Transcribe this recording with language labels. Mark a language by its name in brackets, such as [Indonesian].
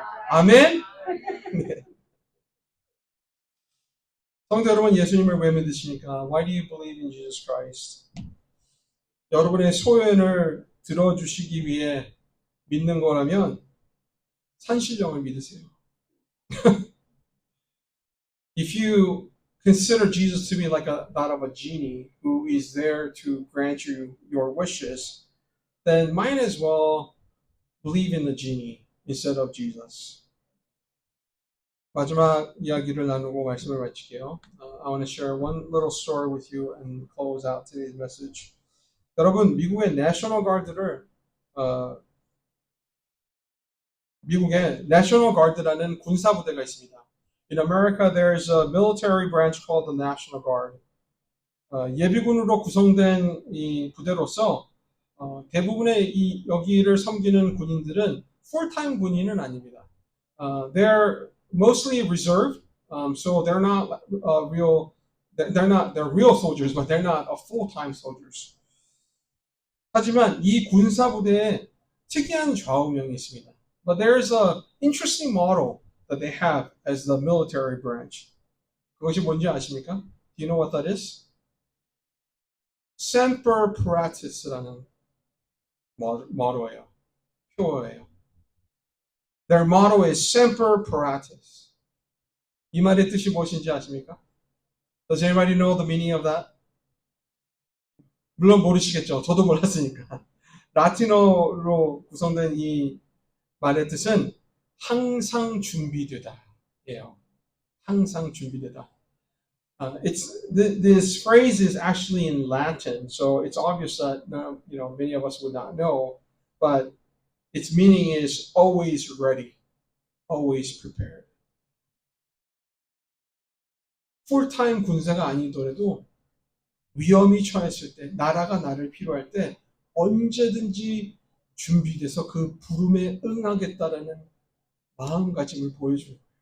[Korean] 아멘? 네. 성도 여러분, 예수님을 왜 믿으십니까? [English] Why do you believe in Jesus Christ? [Korean] 여러분의 소원을 들어주시기 위해 믿는 거라면 산신령을 믿으세요. [English] If you consider Jesus to be like that of a genie who is there to grant you your wishes, then might as well believe in the genie instead of Jesus. [Korean] 마지막 이야기를 나누고 말씀을 마칠게요. [English] I want to share one little story with you and close out today's message. [Korean] 여러분, 미국의 내셔널 가드를 미국에 내셔널 가드라는 군사 부대가 있습니다. [English] In America, there's a military branch called the National Guard. [Korean] 예비군으로 구성된 이 부대로서 대부분의 이 여기를 섬기는 군인들은 [English] full-time [Korean] 군인은 아닙니다. [English] They're mostly reserve, so they're not they're real soldiers, but they're not full-time soldiers. [Korean] 하지만 이 군사 부대에 특이한 좌우명이 있습니다. [English] But there's an interesting motto that they have as the military branch. [Korean] 그것이 뭔지 아십니까? [English] Do you know what that is? [Korean] Semper Paratus라는 motto예요. 표어예요. [English] Their motto is Semper Paratus. [Korean] 이 말의 뜻이 무엇인지 아십니까? [English] Does anybody know the meaning of that? [Korean] 물론 모르시겠죠. 저도 몰랐으니까. 라틴어로 구성된 이 말의 뜻은 항상 준비되다. 예요. 항상 준비되다. [English] This phrase is actually in Latin, so it's obvious that many of us would not know, but its meaning is always ready, always prepared. [Korean] 풀타임 군사가 아니더라도 위험이 처했을 때, 나라가 나를 필요할 때 언제든지 준비돼서 그 부름에 응하겠다라는 마음가짐을 보여주는 거예요.